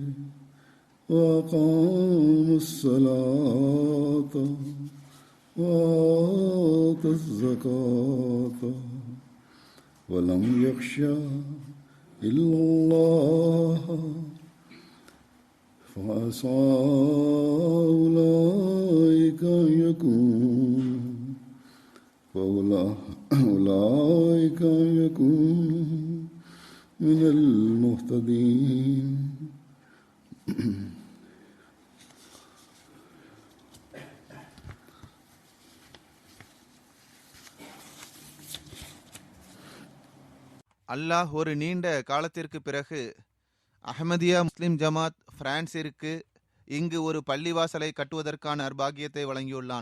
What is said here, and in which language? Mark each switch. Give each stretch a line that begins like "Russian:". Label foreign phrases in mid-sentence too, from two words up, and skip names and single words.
Arabic: وأقام الصلاة وآتى الزكاة ولم يخشى إلا الله فعسى أولئك يكونوا من المهتدين.
Tamil: அல்லாஹ் ஒரு நீண்ட காலத்திற்கு பிறகு அஹ்மதியா முஸ்லிம் ஜமாத் பிரான்சிற்கு இங்கு ஒரு பள்ளிவாசலை கட்டுவதற்கான அர்பாகியத்தை வழங்கியுள்ளான்.